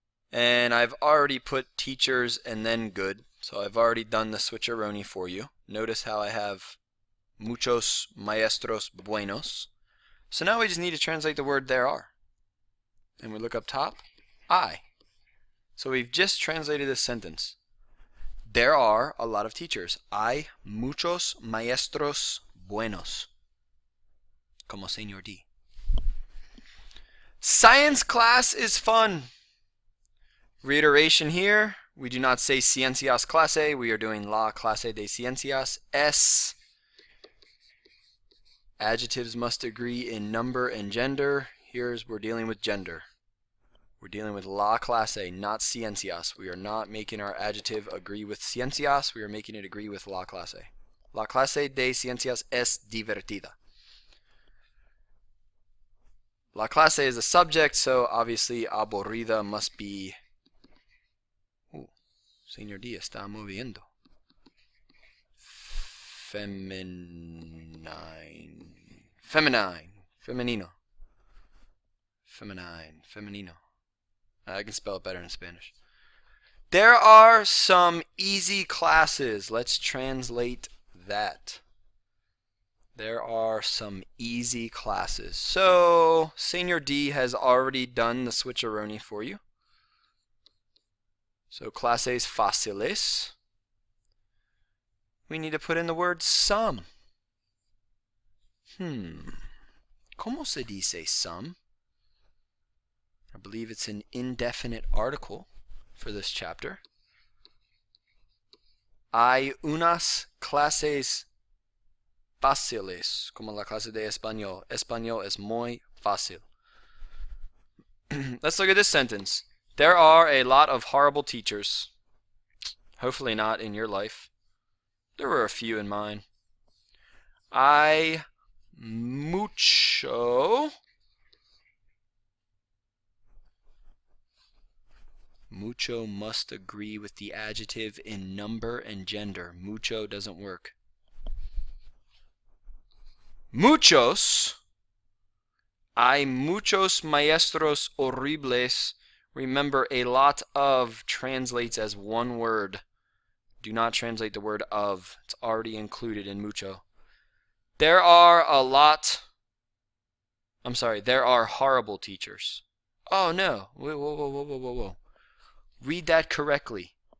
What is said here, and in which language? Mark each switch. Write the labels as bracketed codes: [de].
[en] And I've already put teachers and then good. So I've already done the switcheroni for you. Notice how I have [es] muchos maestros buenos. [en] So now we just need to translate the word there are. And we look up top, I. So we've just translated this sentence. There are a lot of teachers. [es] Hay muchos maestros buenos. Como Señor D. [en] Science class is fun. Reiteration here. We do not say [es] ciencias clase. [en] We are doing [es] la clase de ciencias. S. [en] Adjectives must agree in number and gender. Here's we're dealing with gender. We're dealing with [es] la clase, [en] not ciencias. We are not making our adjective agree with ciencias. We are making it agree with la clase. [es] La clase de ciencias es divertida. La clase [en] is the subject, so obviously aburrida must be... [es] Señor D está moviendo. Feminine. Femenino. Feminine. Femenino. [en] I can spell it better in Spanish. There are some easy classes. Let's translate that. There are some easy classes. So, Señor D has already done the switcheroni for you. So, [es] clases fáciles. [en] We need to put in the word some. [es] ¿Cómo se dice [en] some? I believe it's an indefinite article for this chapter. [es] Hay unas clases fáciles, como la clase de español. Español es muy fácil. [en] Let's look at this sentence. There are a lot of horrible teachers. Hopefully not in your life. There were a few in mine. [es] Hay mucho. [en] Mucho must agree with the adjective in number and gender. Mucho doesn't work. [es] Muchos. Hay muchos maestros horribles. [en] Remember, a lot of translates as one word. Do not translate the word of. It's already included in mucho. There are a lot. I'm sorry, there are horrible teachers. Oh no. Whoa. Read that correctly.